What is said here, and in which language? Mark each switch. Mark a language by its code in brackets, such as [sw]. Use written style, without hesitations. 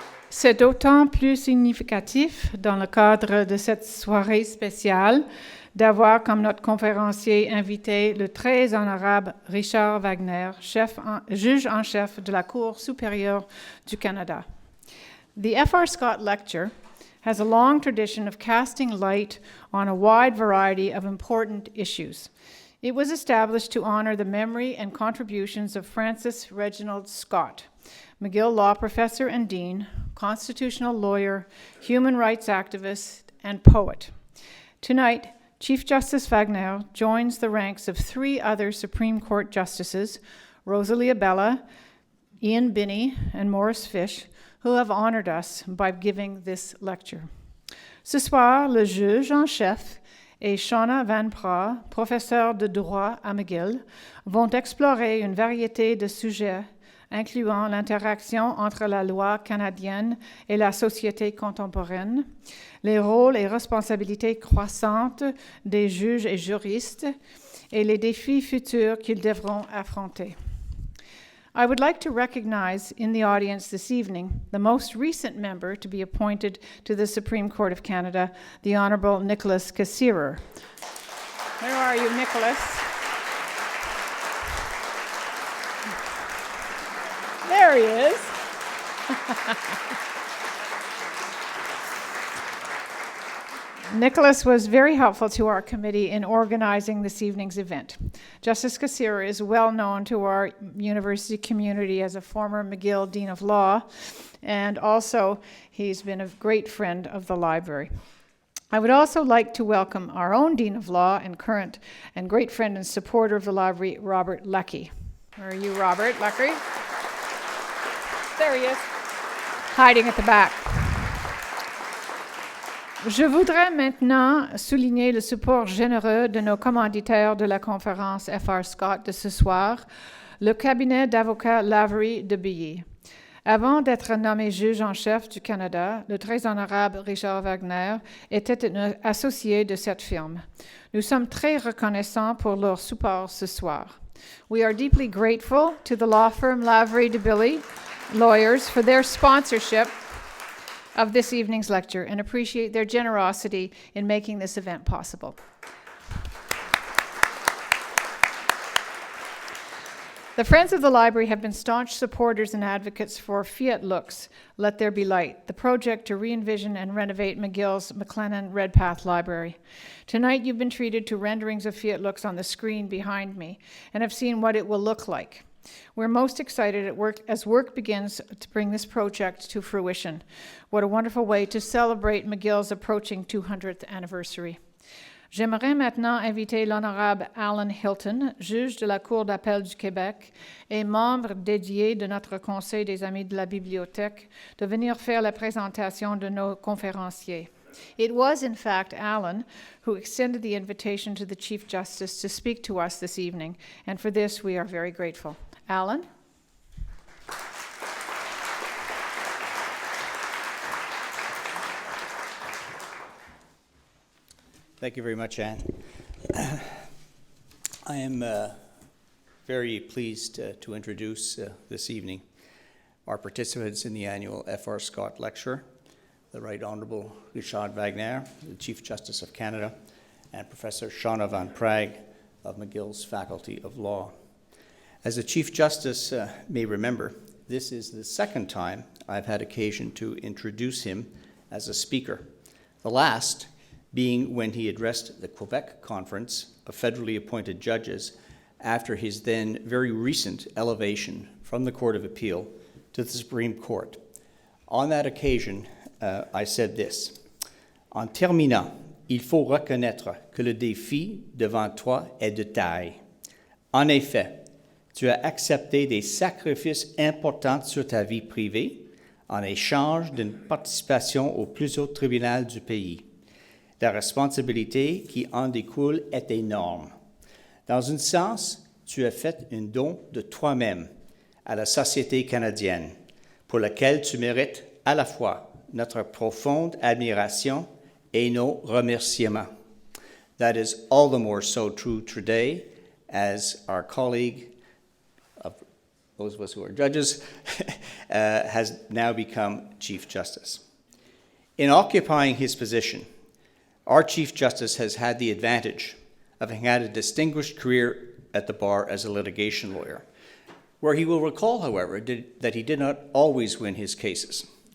[fr] C'est d'autant plus significatif dans le cadre de cette soirée spéciale d'avoir comme notre conférencier invité le très honorable Richard Wagner, juge en chef de la Cour supérieure du Canada. [en] The F.R. Scott Lecture has a long tradition of casting light on a wide variety of important issues. It was established to honor the memory and contributions of Francis Reginald Scott, McGill Law Professor and Dean, constitutional lawyer, human rights activist, and poet. Tonight, Chief Justice Wagner joins the ranks of three other Supreme Court justices, Rosalie Abella, Ian Binney, and Maurice Fish, who have honored us by giving this lecture. [fr] Ce soir, le juge en chef et Shauna Van Pra, professeur de droit à McGill, vont explorer une variété de sujets incluant l'interaction entre la loi canadienne et la société contemporaine, les rôles et responsabilités croissantes des juges et juristes, et les défis futurs qu'ils devront affronter. [en] I would like to recognize in the audience this evening the most recent member to be appointed to the Supreme Court of Canada, the Honourable Nicholas Cassirer. Where are you, Nicholas? There he is. Nicholas was very helpful to our committee in organizing this evening's event. Justice Cassirer is well known to our university community as a former McGill Dean of Law, and also he's been a great friend of the library. I would also like to welcome our own Dean of Law and current and great friend and supporter of the library, Robert Leckie. Where are you, Robert Leckie? There he is, hiding at the back. [fr] Je voudrais maintenant souligner le support généreux de nos commanditaires de la conférence F.R. Scott de ce soir, le cabinet d'avocats Lavery de Billy. Avant d'être nommé juge en chef du Canada, le très honorable Richard Wagner était un associé de cette firme. Nous sommes très reconnaissants pour leur support ce soir. [en] We are deeply grateful to the law firm Lavery de Billy lawyers for their sponsorship of this evening's lecture and appreciate their generosity in making this event possible. The Friends of the Library have been staunch supporters and advocates for Fiat Lux, Let There Be Light, the project to re-envision and renovate McGill's McLennan Redpath Library. Tonight you've been treated to renderings of Fiat Lux on the screen behind me and have seen what it will look like. We're most excited as work begins to bring this project to fruition. What a wonderful way to celebrate McGill's approaching 200th anniversary. [fr] J'aimerais maintenant inviter l'honorable Alan Hilton, juge de la Cour d'appel du Québec et membre dédié de notre Conseil des Amis de la Bibliothèque, de venir faire la présentation de nos conférenciers. [en] It was, in fact, Alan who extended the invitation to the Chief Justice to speak to us this evening, and for this we are very grateful. Alan? Thank you very much, Anne. I am very pleased to introduce this evening our participants in the annual F.R. Scott Lecture, the Right Honourable Richard Wagner, the Chief Justice of Canada, and Professor Shauna Van Praag of McGill's Faculty of Law. As the Chief Justice may remember, this is the second time I've had occasion to introduce him as a speaker, the last being when he addressed the Quebec Conference of federally appointed judges after his then very recent elevation from the Court of Appeal to the Supreme Court. On that occasion, I said this: [fr] En terminant, il faut reconnaître que le défi devant toi est de taille. En effet, tu as accepté des sacrifices importants sur ta vie privée en échange d'une participation au plus haut tribunal du pays. La responsabilité qui en découle est énorme. Dans un sens, tu as fait un don de toi-même à la société canadienne, pour laquelle tu mérites à la fois notre profonde admiration et nos remerciements. [en] That is all the more so true today as our colleague, of those of us who are judges, has now become Chief Justice. In occupying his position, our Chief Justice has had the advantage of having had a distinguished career at the bar as a litigation lawyer, where he will recall, however, that he did not always win his cases.